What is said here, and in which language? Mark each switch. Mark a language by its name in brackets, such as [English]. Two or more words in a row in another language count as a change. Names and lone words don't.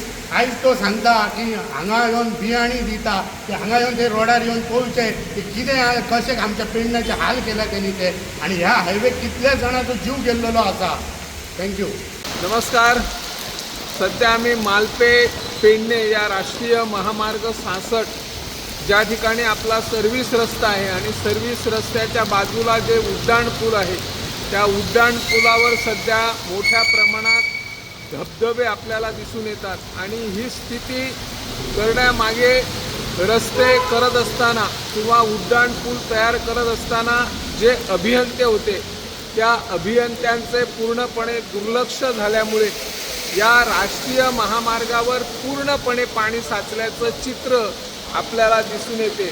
[Konkani] आयज तो सांगता की हांगा येवन बियाणी दिता, की हांगा येवन ते रोडार येवन पळोवचे की कितें कशें आमच्या पेडण्याचे हाल केल्या तेणी ते. आणि ह्या हायवेक कितले जाणांचो जीव गेल्लेलो आसा. थँक्यू. [Marathi] नमस्कार. सध्या आम्ही मालपे पेडणे या राष्ट्रीय महामार्ग 66 ज्या ठिकाणी आपला सर्व्हिस रस्ता आहे आणि सर्व्हिस रस्त्याच्या बाजूला जे उड्डाण पूल आहे त्या उड्डाण पुलावर सध्या मोठ्या प्रमाणात धबधबे आपल्याला दिसून येतात. आणि ही स्थिती करण्यामागे रस्ते करत असताना किंवा उड्डाण पूल तयार करत असताना जे अभियंते होते त्या अभियंत्यांचे पूर्णपणे दुर्लक्ष झाल्यामुळे या राष्ट्रीय महामार्गावर पूर्णपणे पाणी साचल्याचं चित्र आपल्याला दिसून येते.